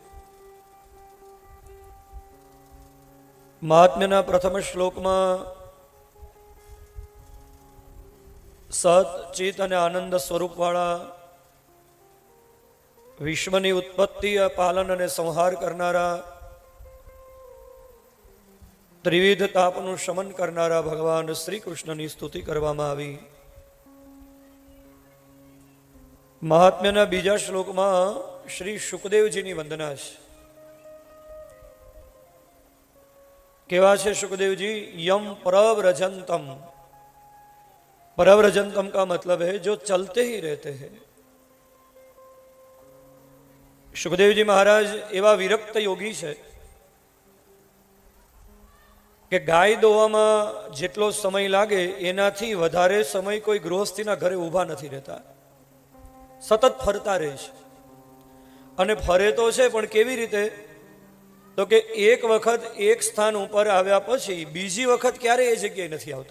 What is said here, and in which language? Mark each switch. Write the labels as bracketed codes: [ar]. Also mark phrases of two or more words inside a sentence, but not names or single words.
[gu] મહાત્મ્યના પ્રથમ શ્લોકમાં સત ચિત અને આનંદ સ્વરૂપવાળા વિશ્વની ઉત્પત્તિ પાલન અને સંહાર કરનારા ત્રિવિધ તાપનું શમન કરનારા ભગવાન શ્રી કૃષ્ણની સ્તુતિ કરવામાં આવી. મહાત્મ્યના બીજા શ્લોકમાં શ્રી શુકદેવજીની વંદના છે. કેવા છે [sa] शुकदेव यम प्रव्रजंतम. [hi] प्रव्रजंतम का मतलब है जो चलते ही रहते हैं. [gu] શુકદેવ જી મહારાજ એવા વિરક્ત યોગી છે કે ગાય દોવામાં જેટલો સમય લાગે એનાથી વધારે સમય કોઈ ગૃહસ્થીના ઘરે ઊભા નથી રહેતા. સતત ફરતા રહે છે. અને ફરે તો છે પણ કેવી રીતે? તો કે એક વખત એક સ્થાન ઉપર આવ્યા પછી બીજી વખત ક્યારે એ જગ્યાએ નથી આવતા.